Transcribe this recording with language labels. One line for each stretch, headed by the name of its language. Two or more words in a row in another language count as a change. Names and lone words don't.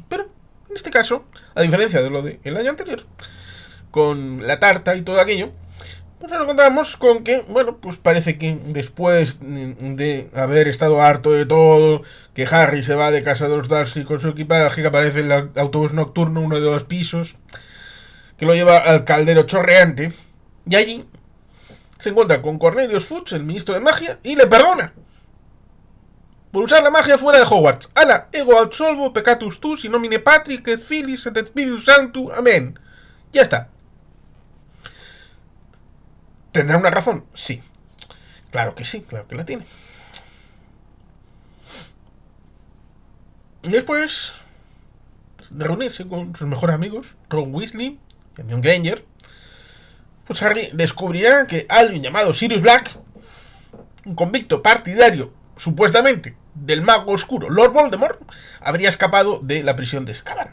Spanish: Pero, en este caso, a diferencia de lo del año anterior, con la tarta y todo aquello, pues nos encontramos con que, bueno, pues parece que después de haber estado harto de todo, que Harry se va de casa de los Dursley con su equipaje, que aparece el autobús nocturno, uno de 2 pisos, que lo lleva al caldero chorreante, y allí se encuentra con Cornelius Fudge, el ministro de magia, y le perdona por usar la magia fuera de Hogwarts.
Latin: Ala, ego absolvo peccatus tus, in nomine Patrick et Filis et Spiritus Sanctus,
Spanish: amén. Ya está. ¿Tendrá una razón? Sí. Claro que la tiene. Y después de reunirse con sus mejores amigos, Ron Weasley y Hermione Granger, pues Harry descubrirá que alguien llamado Sirius Black, un convicto partidario, supuestamente, del mago oscuro Lord Voldemort, habría escapado de la prisión de Azkaban.